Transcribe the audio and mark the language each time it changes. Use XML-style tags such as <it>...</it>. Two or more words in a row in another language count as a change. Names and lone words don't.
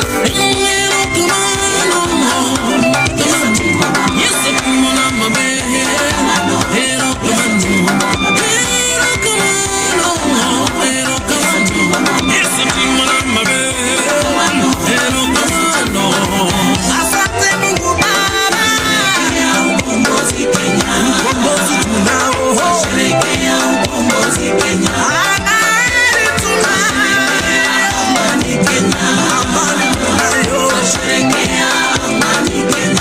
<luo>Ngero kumano, Yesu kumana mabe, ngero kumano, ngero kumano, ngero kumano, Yesu kumana mabe, ngero kumano.</luo> <sw>Asante Mungu Baba, ukombozi Kenya, ukombozi tunao, sherekea ukombozi Kenya. Amani tunao, amani Kenya, amani tunayo, sherekea amani Kenya.</sw>